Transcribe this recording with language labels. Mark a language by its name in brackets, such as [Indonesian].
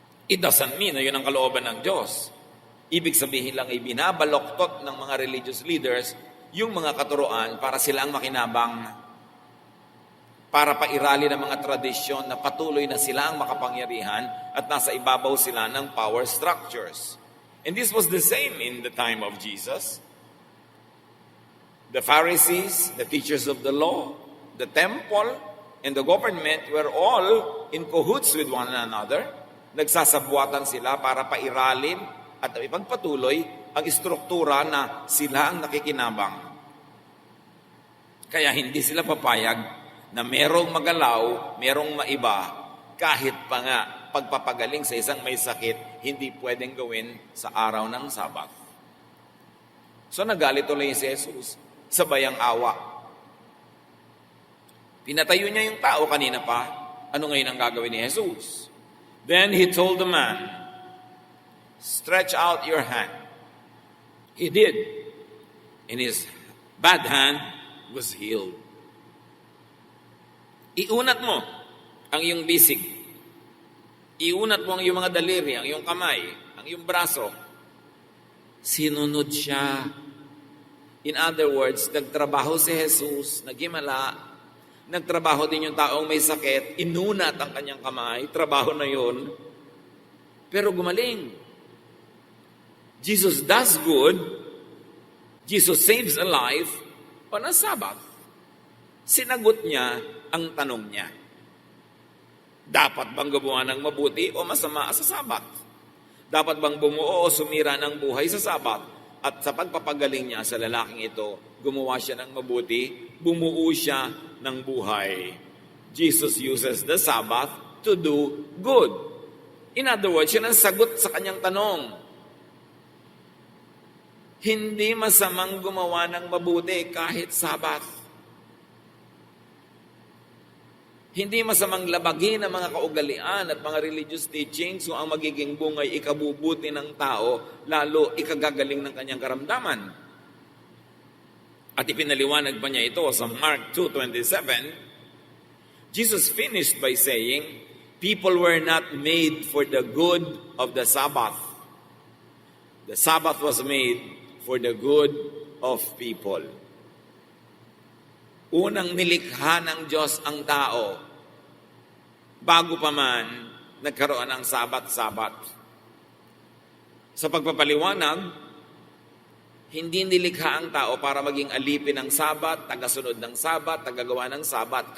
[English] It doesn't mean [Filipino] na yun ang kalooban ng Diyos. Ibig sabihin lang ay binabaloktot ng mga religious leaders yung mga katuroan para sila ang makinabang, para pairali ng mga tradisyon na patuloy na sila ang makapangyarihan at nasa ibabaw sila ng power structures. [English] And this was the same in the time of Jesus. The Pharisees, the teachers of the law, the temple, and the government were all in cahoots with one another. [Filipino] Nagsasabuatan sila para pairalin at ipagpatuloy ang istruktura na sila ang nakikinabang. Kaya hindi sila papayag na merong magalaw, merong maiba, kahit pa nga pagpapagaling sa isang may sakit, hindi pwedeng gawin sa araw ng Sabat. So nagalit ulit si Jesus, sabay ang awa. Pinatayo niya yung tao kanina pa, ano ngayon ang gagawin ni Jesus? [English] Then he told the man, stretch out your hand. He did. And his bad hand was healed. [Filipino] Iunat mo ang iyong bisig. Iunat mo ang iyong mga daliri, ang iyong kamay, ang iyong braso. Sinunod siya. [English] In other words, [Filipino] nagtrabaho si Jesus, naghimala, nagtrabaho din yung taong may sakit, inunat ang kanyang kamay, trabaho na yun, pero gumaling. [English] Jesus does good, Jesus saves a life on a Sabbath. [Filipino] Sinagot niya ang tanong niya. Dapat bang gumawa ng mabuti o masama sa Sabat? Dapat bang bumuo o sumira ng buhay sa Sabat? At sa pagpapagaling niya sa lalaking ito, gumawa siya ng mabuti, bumuo siya ng buhay. [English] Jesus uses the Sabbath to do good. In other words, [Filipino] yun ang sagot sa kanyang tanong. Hindi masamang gumawa ng mabuti kahit Sabat. Hindi masamang labagin ang mga kaugalian at mga religious teachings kung ang magiging bungay ikabubuti ng tao, lalo ikagagaling ng kanyang karamdaman. At ipinaliwanag pa niya ito sa Mark 2:27. [English] Jesus finished by saying, people were not made for the good of the Sabbath. The Sabbath was made for the good of people. [Filipino] Unang nilikha ng Diyos ang tao bago pa man nagkaroon ng Sabat-Sabat. Sa pagpapaliwanag, hindi nilikha ang tao para maging alipin ng Sabat, tagasunod ng Sabat, tagagawa ng Sabat.